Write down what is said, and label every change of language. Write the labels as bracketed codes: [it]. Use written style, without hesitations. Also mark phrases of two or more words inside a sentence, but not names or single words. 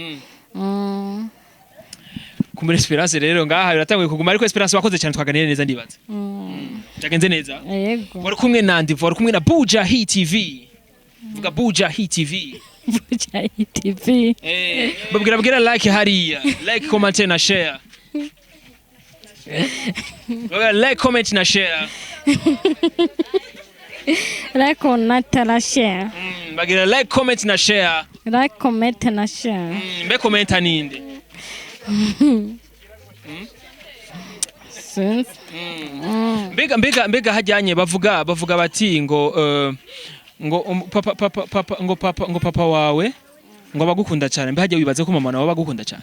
[rw] kumbere Esperance rero ngaha biratanguye kuguma ariko Esperance wakoze cyane twaganira neza ndibaza byagenze neza yego wari kumwe nandi wari kumwe na Bujahit TV vuga Bujahit TV Bujahit TV [en] babwira like hariya like comment na share like comment na share like comment na share bagira like comment na share like comment na share [rw] mbe commenta ninde mbega hajyanye bavuga bati ngo papa wawe ngo bagukunda cyane mbe hajya wibaze ko mama nawe bagukunda cyane